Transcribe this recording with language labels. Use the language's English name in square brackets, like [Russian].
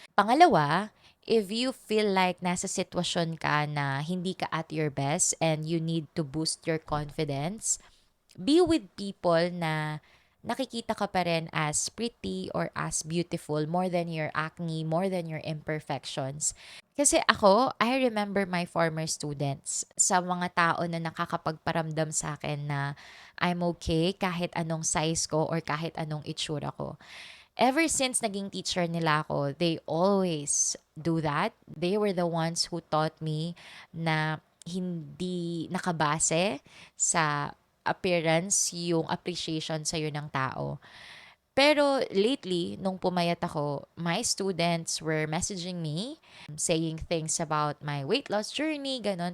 [Filipino] Pangalawa, [English] if you feel like [Filipino] nasa sitwasyon ka na hindi ka [English] at your best and you need to boost your confidence, be with people [Filipino] na nakikita ka pa rin [English] as pretty or as beautiful more than your acne, more than your imperfections. [Filipino] Kasi ako, [English] I remember my former students [Filipino] sa mga tao na nakakapagparamdam sa akin na [English] I'm okay [Filipino] kahit anong size ko or kahit anong itsura ko. [English] Ever since [Filipino] naging [English] teacher [Filipino] nila ako, [English] they always do that. They were the ones who taught me [Filipino] na hindi nakabase sa appearance yung appreciation sa'yo ng tao. Pero [English] lately, [Filipino] nung pumayat ako, [English] my students were messaging me, saying things about my weight loss journey, [Filipino] ganon.